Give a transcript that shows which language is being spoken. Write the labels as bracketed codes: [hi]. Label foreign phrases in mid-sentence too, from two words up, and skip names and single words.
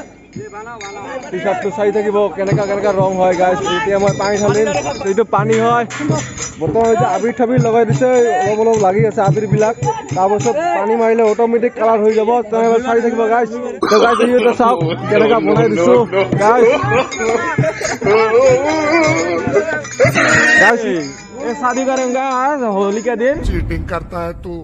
[as] টি-শাৰ্টটো চাই থাকিব কেনেকা ৰং হয় গাইস। এতিয়া মই পানী ঢালিম, এইটো পানী হয়। বৰ্তমান এতিয়া আবিৰ ঠাবিৰ লগাই দিছে, অলপ লাগি আছে আবিৰবিলাক। তাৰপিছত পানী মাৰিলে অট'মেটিক কালাৰ হৈ যাব, তেনেহ'লে চাই থাকিব গাইস। তো গাইস এইটো চাওক কেনেকা বনাই দিছো গাইস। [hi] गाइस ये शादी करेंगे आज होली के दिन। चीटिंग करता है तू।